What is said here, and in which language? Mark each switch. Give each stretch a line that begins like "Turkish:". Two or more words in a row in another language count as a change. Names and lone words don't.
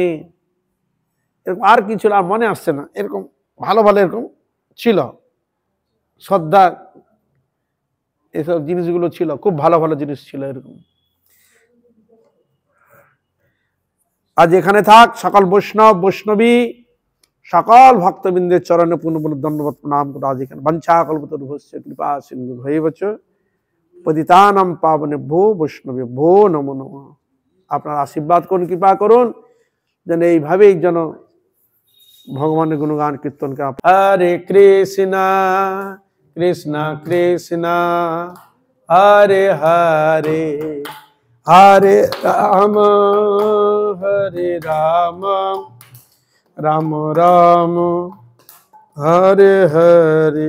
Bangla: এরকম আর কি ছিল আর মনে আসছে না, এরকম ভালো ভালো এরকম ছিল, শ্রদ্ধা এসব জিনিসগুলো ছিল, খুব ভালো ভালো জিনিস ছিল এরকম। আজ এখানে থাক সকল বৈষ্ণব বৈষ্ণবী সকল ভক্তবৃন্দের চরণে পুনঃ পুনঃ দণ্ডবত প্রণাম করে আজ এখানে
Sanskrit: বঞ্ছা কল্পতরুভ্যশ্চ কৃপা সিন্ধু ভৈবচ পতিতানাং পাবনেভ্যো বৈষ্ণবেভ্যো নমো নমঃ।
Bangla: আপনারা আশীর্বাদ করুন, কৃপা করুন, যেন এইভাবেই যেন ভগবানের গুণগান কীর্তন করে।
Sanskrit: হরে কৃষ্ণ কৃষ্ণ কৃষ্ণ হরে হরে, হরে রাম হরে রাম, রাম রাম হরে হরে।